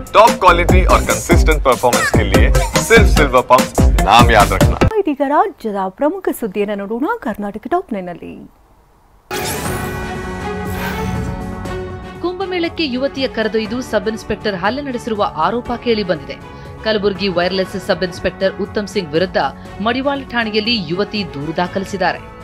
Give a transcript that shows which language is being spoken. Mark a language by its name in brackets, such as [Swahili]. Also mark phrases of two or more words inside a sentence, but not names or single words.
[English] top quality [Hindi] और [English] consistent performance [Hindi] के लिए सिर्फ सिल्वर पंप नाम याद रखना। [Kannada] ಇದೀಗ ರಾಜ್ಯದ ಪ್ರಮುಖ ಸುದ್ದಿಯನ್ನು ನೋಡೋಣ ಕರ್ನಾಟಕ ಟಾಪ್ 9ನಲ್ಲಿ. ಕುಂಭಮೇಳಕ್ಕೆ ಯುವತಿಯ ಕರೆದೊಯ್ದು [English] sub inspector [Kannada] ಹಲ್ಲೆ ನಡೆಸಿರುವ ಆರೋಪ ಕೇಳಿಬಂದಿದೆ. ಕಲಬುರಗಿ [English] wireless sub inspector [Kannada] ಉತ್ತಮ್ ಸಿಂಗ್ ವಿರುದ್ಧ ಮಡಿವಾಳ ಠಾಣೆಯಲ್ಲಿ ಯುವತಿ ದೂರು ದಾಖಲಿಸಿದ್ದಾರೆ.